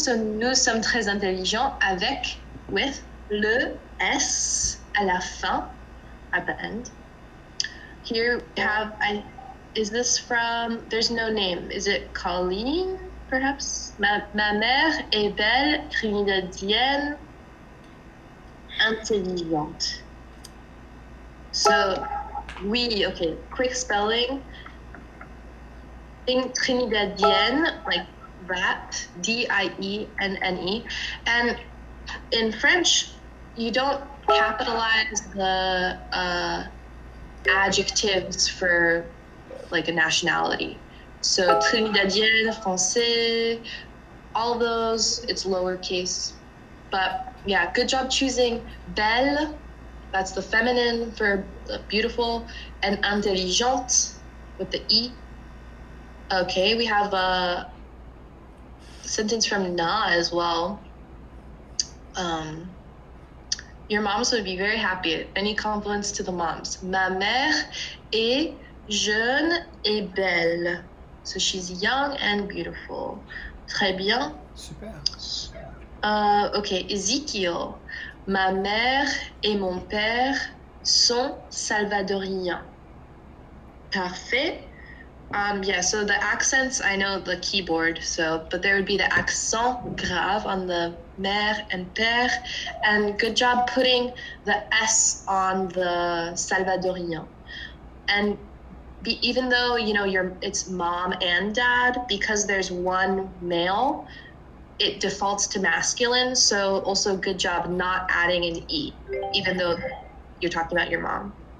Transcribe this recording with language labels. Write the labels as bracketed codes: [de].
[fr] So nous sommes très intelligents avec, [en] with [fr] le S à la fin, [en] at the end. Here we have, is this from, there's no name. Is it Colleen, perhaps? [fr] Ma mère est belle, trinidadienne, intelligente. [en] So, [fr] oui, [en] okay, quick spelling. Think Trinidadienne, like that, Dienne. And in French, you don't capitalize the adjectives for like a nationality. So Trinidadienne, Français, all those, it's lowercase. But yeah, good job choosing belle. That's the feminine for beautiful, and intelligente with the E. Okay, we have a sentence from Na as well. Your moms would be very happy. Any compliments to the moms. [fr] Ma mère est jeune et belle. [en] So she's young and beautiful. [fr] Très bien. Super. [en] Okay, Ezekiel. [fr] Ma mère et mon père sont salvadoriens. Parfait. [en] Yeah, so the accents, I know the keyboard, but there would be the accent grave on the mère and père, and good job putting the S on the salvadorien. And even though, it's mom and dad, because there's one male, it defaults to masculine, so also good job not adding an E, even though you're talking about your mom.